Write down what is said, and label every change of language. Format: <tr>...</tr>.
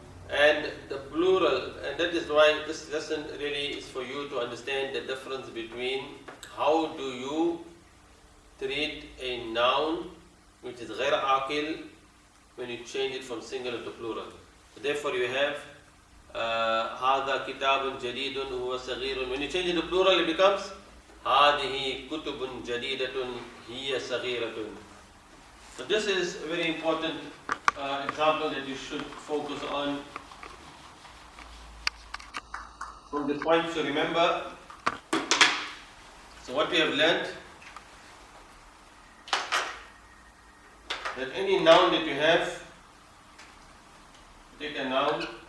<en>And the plural, and that is why this lesson really is for you to understand the difference between how do you treat a noun which is غير عاقل when you change it from singular to plural. So therefore you have</en> <ar>هذا كتاب جديد وهو صغير.</ar> <en>When you change it to plural, it becomes</en> <ar>هذه كتب جديدة هي صغيرة.</ar> <en>So this is a very important example that you should focus on. From the points to remember. So what we have learned, that any noun that you have, take a noun.</en>